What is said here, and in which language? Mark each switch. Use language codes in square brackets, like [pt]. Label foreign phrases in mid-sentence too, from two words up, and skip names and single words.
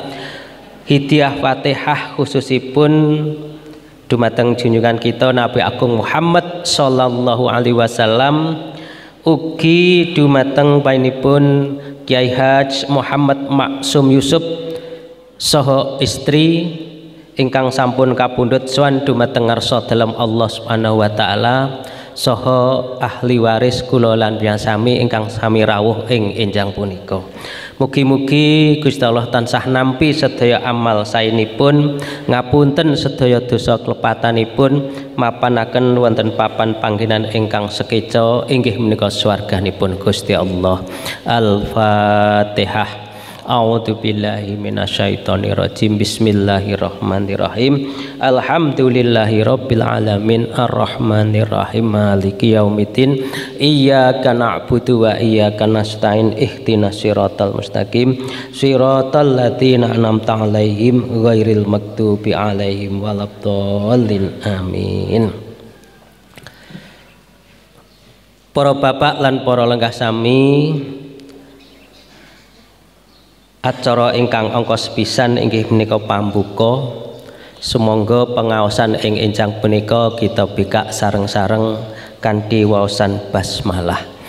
[jv] Hidayah Fatihah khususipun dumateng junjungan kita Nabi Agung Muhammad [ar] صلى الله عليه وسلم, [jv] ugi dumateng panjenenganipun Kiai Haj Muhammad Maksum Yusuf saha istri ingkang sampun kapundhut sowan dumateng ngarsa dalem Allah [ar] سبحانه وتعالى [jv] saha ahli waris kula lan sami ingkang sami rawuh ing enjang punika. Mugi-mugi Gusti Allah tansah nampi sedaya amal saenipun, ngapunten sedaya dosa klepatanipun, mapanaken wonten papan panggenan ingkang sekeca inggih menika swarganipun Gusti Allah. [ar] Al-Fatihah. أعوذ بالله من الشيطان الرجيم. Bismillahirrahmanirrahim. الحمد لله رب العالمين الرحمن الرحيم مالك يوم الدين. إياك نعبد وإياك نستعين اهدنا الصراط المستقيم صراط الذين أنعمت عليهم غير المغضوب عليهم ولا الضالين. Amin. [jv] Para bapak lan para lenggah sami, acara ingkang angka sepisan inggih menika pambuka. Sumangga pengaosan ing enjang punika kita bikak sareng-sareng kanthi waosan basmalah.